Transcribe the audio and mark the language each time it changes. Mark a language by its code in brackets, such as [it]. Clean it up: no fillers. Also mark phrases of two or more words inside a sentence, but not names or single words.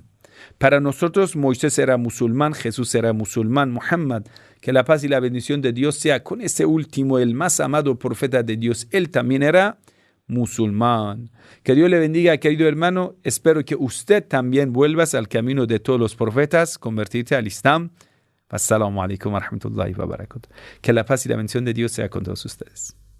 [es] Para nosotros, Moisés era musulmán, Jesús era musulmán, Muhammad, que la paz y la bendición de Dios sea con ese último, el más amado profeta de Dios. Él también era musulmán. Que Dios le bendiga, querido hermano. Espero que usted también vuelvas al camino de todos los profetas, convertirte al Islam. [ar] السلام عليكم ورحمة الله وبركاته. [es] Que la paz y la bendición de Dios sea con todos ustedes.